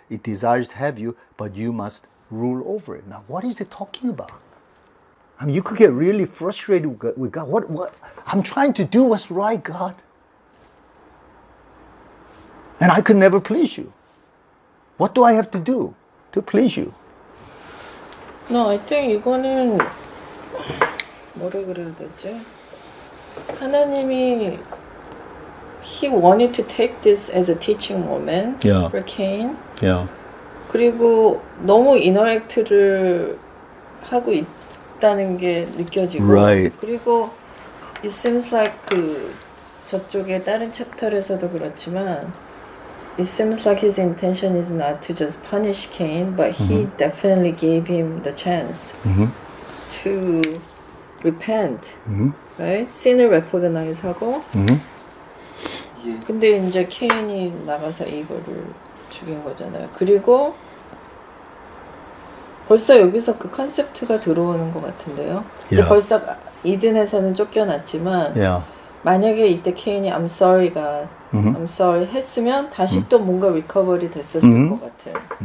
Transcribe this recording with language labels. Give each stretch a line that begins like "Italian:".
English: It desires to have you, but you must rule over it. Now, what is it talking about? I mean, you could get really frustrated with God. What? I'm trying to do what's right, God. And I could never please you. What do I have to do to please you? No, I think
Korean: 이거는 뭐라 그래야 되지? 하나님이
English: He wanted to take this as a teaching moment for Cain. Yeah.
Korean: 그리고 너무 인터랙트를 하고 있다는 게 느껴지고.
English: Right.
Korean: 그리고
English: it seems like
Korean: 저쪽에 다른 챕터에서도 그렇지만
English: it seems like his intention is not to just punish Cain, but he definitely gave him the chance to repent, right?
Korean: Sin을 recognize 하고. 근데 이제 케인이 나가서 에이블을 죽인 거잖아요. 그리고 벌써 여기서 그 컨셉트가 들어오는 것 같은데요. 근데 벌써 이든에서는 쫓겨났지만 만약에 이때 케인이
English: I'm sorry
Korean: 가 I'm sorry 했으면 다시 또 뭔가 리커버리 됐었을 것 같아요.